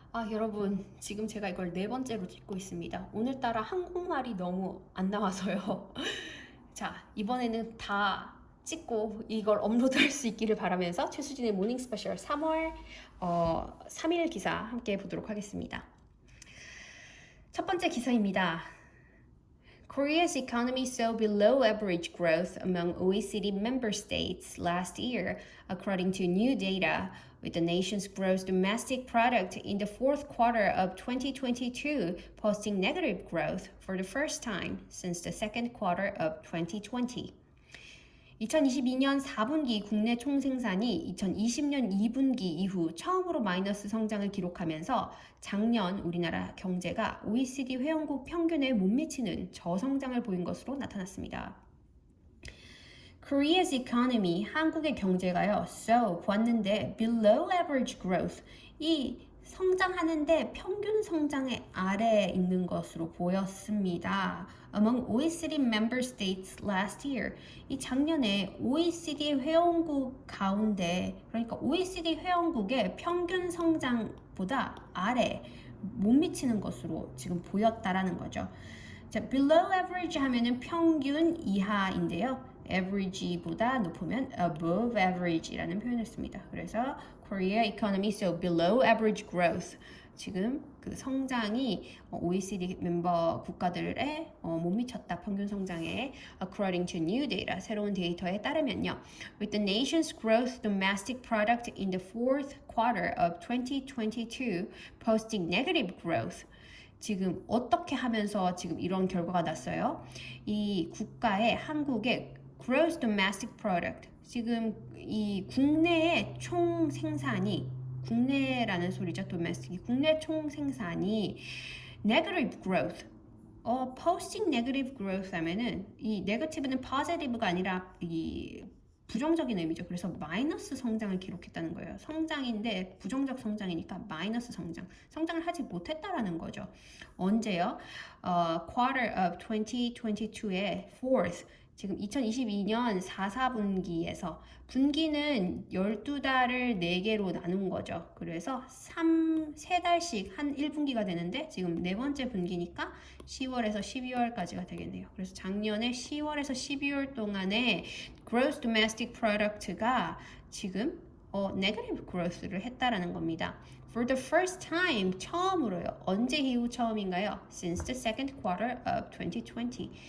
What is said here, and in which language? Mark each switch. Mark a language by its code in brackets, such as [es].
[ko] 여러분, 지금 제가 이걸 네 번째로 찍고 있습니다. 오늘따라 한국말이 너무 안 나와서요. 자, 이번에는 다 찍고 이걸 업로드할 수 있기를 바라면서 최수진의 모닝 스페셜 3월 3일 기사 함께 보도록 하겠습니다. 첫 번째 기사입니다. [en] Korea's economy saw below average growth among OECD member states last year, according to new data, with the nation's gross domestic product in the fourth quarter of 2022 posting negative growth for the first time since the second quarter of 2020. [ko] 2022년 4분기 국내 총생산이 2020년 2분기 이후 처음으로 마이너스 성장을 기록하면서 작년 우리나라 경제가 OECD 회원국 평균에 못 미치는 저성장을 보인 것으로 나타났습니다. [en] Korea's economy, [ko] 한국의 경제가요, [en] so, [ko] 보았는데, [en] below average growth, [ko] 이 성장하는데 평균 성장의 아래에 있는 것으로 보였습니다. [en] Among OECD member states last year, [ko] 이 작년에 OECD 회원국 가운데, 그러니까 OECD 회원국의 평균 성장보다 아래 못 미치는 것으로 지금 보였다라는 거죠. 자, below average 하면은 평균 이하인데요. average보다 높으면 above average이라는 표현을 씁니다. 그래서 [en] Korea economy saw below average growth. [ko] 지금 그 성장이 OECD 멤버 국가들에 못 미쳤다 평균 성장에 [en] according to new data [ko] 새로운 데이터에 따르면요. [en] With the nation's gross domestic product in the fourth quarter of 2022 posting negative growth. [ko] 지금 어떻게 하면서 지금 이런 결과가 났어요? 이 국가의 한국의 gross domestic product 지금 이 국내의 총 생산이 국내라는 소리죠. domestic이 국내 총 생산이 negative growth [en] posting negative growth [ko] 하면은 이 negative는 positive가 아니라 이 부정적인 의미죠. 그래서 마이너스 성장을 기록했다는 거예요. 성장인데 부정적 성장이니까 마이너스 성장. 성장을 하지 못했다라는 거죠. 언제요? [en] Quarter of 2022의 fourth. [ko] 지금 2022년 4분기에서 분기는 12달을 4개로 나눈 거죠. 그래서 3달씩 한 1분기가 되는데 지금 네 번째 분기니까 10월에서 12월까지가 되겠네요. 그래서 작년에 10월에서 12월 동안에 gross domestic product가 지금 negative growth를 했다라는 겁니다. [en] For the first time, [ko] 처음으로요. 언제 이후 처음인가요? [en] Since the second quarter of 2020.